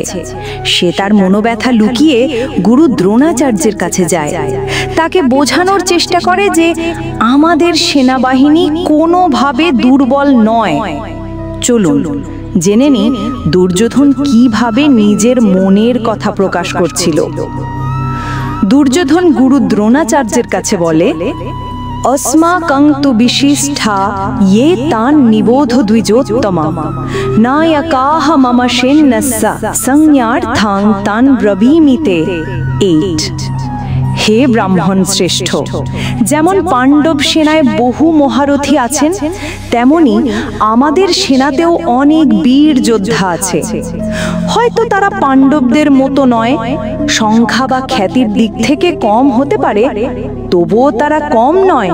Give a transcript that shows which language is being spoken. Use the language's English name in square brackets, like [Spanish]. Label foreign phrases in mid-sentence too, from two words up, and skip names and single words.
[Bangla] সে তার মনোব্যথা লুকিয়ে গুরু দ্রোণাচার্যের কাছে যায়, তাকে বোঝানোর চেষ্টা করে যে আমাদের সেনাবাহিনী কোনোভাবে দুর্বল নয়। চলুন জেনে নিই দুর্যোধন কিভাবে নিজের মনের কথা প্রকাশ করছিল। দুর্যোধন গুরু দ্রোণাচার্যের কাছে বলে, [Sanskrit] अस्माकं तु विशिष्टा ये तान् निबोध द्विजोत्तमा नायकाः मम सेन्नस्य संज्ञार्थां तान् ब्रवीमिते। [Bangla] 8 হে ব্রাহ্মণ শ্রেষ্ঠ, যেমন পাণ্ডব সেনায় বহু মহারথী আছেন, তেমনি আমাদের সেনাতেও অনেক বীর যোদ্ধা আছে। হয়তো তারা পাণ্ডবদের মতো নয়, সংখ্যা বা খ্যাতির দিক থেকে কম হতে পারে, তবুও তারা কম নয়।